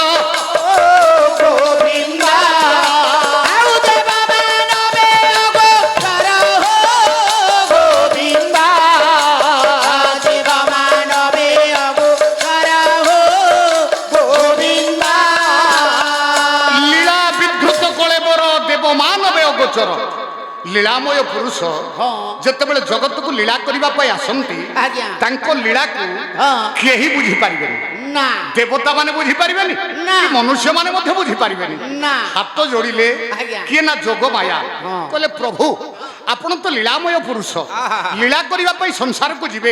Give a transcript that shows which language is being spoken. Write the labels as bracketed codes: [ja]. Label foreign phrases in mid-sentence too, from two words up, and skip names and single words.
[or] ଗୋବିନ୍ଦ ଆଉ ଦେବ ମାନବେ ଅଗୋଚର ହୋ ଗୋବିନ୍ଦ ଦେବ ମାନବେ ଅଗୋଚର ହୋ ଗୋବିନ୍ଦ देव मानवे अगोचर हो गोविंद ଲୀଳା ବିଧୃତ କଲେ ବର ଦେବ ମାନବେ ଅଗୋଚର ଲୀଳାମୟ ପୁରୁଷ ଯେତେବେଳେ ଜଗତ କୋ ଲୀଳା କରବା ପଇ ଆସନ୍ତି आज्ञा ତାଙ୍କୋ ଲୀଳା କୋ हाँ କେହି ବୁଝି ପାରିବେନି ना ଦେବତା ମାନେ ବୁଝି ପାରିବେନି ना। କି ମନୁଷ୍ୟ ମାନେ ମଧ୍ୟ ବୁଝି ପାରିବେନି ना ହାତ ଯୋଡ଼ିଲେ आज्ञा। କିଏ ନା ଯୋଗ ମାୟା हाँ। କହଲେ ପ୍ରଭୁ ଆପଣ ତ ଲୀଳାମୟ ପୁରୁଷ आहा। ଲୀଳା କରବା ପଇ ସଂସାର କୋ ଜିବେ